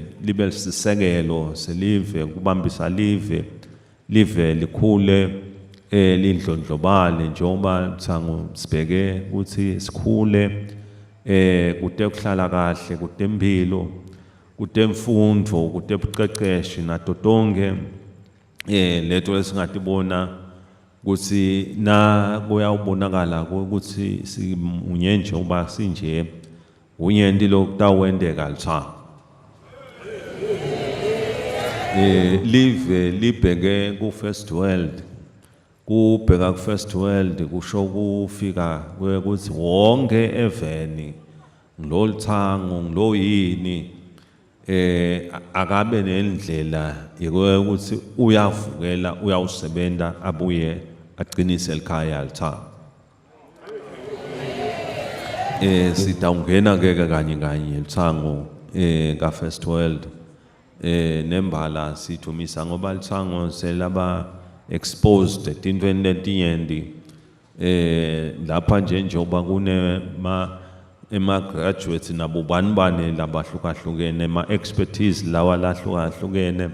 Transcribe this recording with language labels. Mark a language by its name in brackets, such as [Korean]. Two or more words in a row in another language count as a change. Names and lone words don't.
[Swati] libe sisekelo selive kubambisa live likhule lindlondlobale njengoba lithango sibheke ukuthi sikhule kude kuhlala kahle kude impilo kude mfundo kude buqeqeshi nato tonke letho lesingatibona ukuthi na kuyawubonakala ukuthi simunye njengoba sinje unyenti lokutawendeka lithango live libheke ku [English] first world [Swati] kubheka ku [English] first world [Swati] kusho kufika ukuthi wonke eveni ngilolithango ngiloyini akabe nendlela yokuthi uyavukela uyawusebenta abuye aqinise elikhaya lithango sitawungena ke kanye lithango ka [English] first world [Swati] nembala sithumisa ngoba lithango selaba exposed etintweni letinyenti lapha njengoba kune ema-graduates nabo bani labahlukahlukene ma-expertise lawa lahlukahlukene